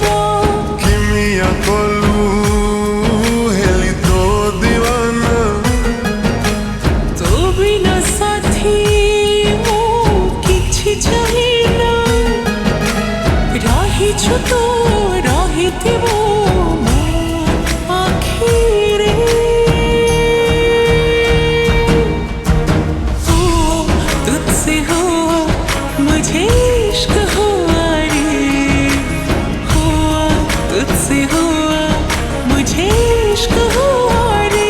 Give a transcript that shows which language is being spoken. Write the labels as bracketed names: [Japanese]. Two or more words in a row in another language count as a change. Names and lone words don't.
[Odia] କିମିଆ କଲୁ ହେଲି ତୋ ଦିୱାନା ତୋ ବିନା ସାଥୀ ମୁଁ କିଛି ଚାହେଁନା। ରହିଛୁ ତୁ ରହିଥିବୁ ମୋ ଆଖିରେ। [Hindi] ओ तुझसे हुआ मुझे इश्क हुआ रे। हुआ तुझसे हुआ मुझे इश्क हुआ रे।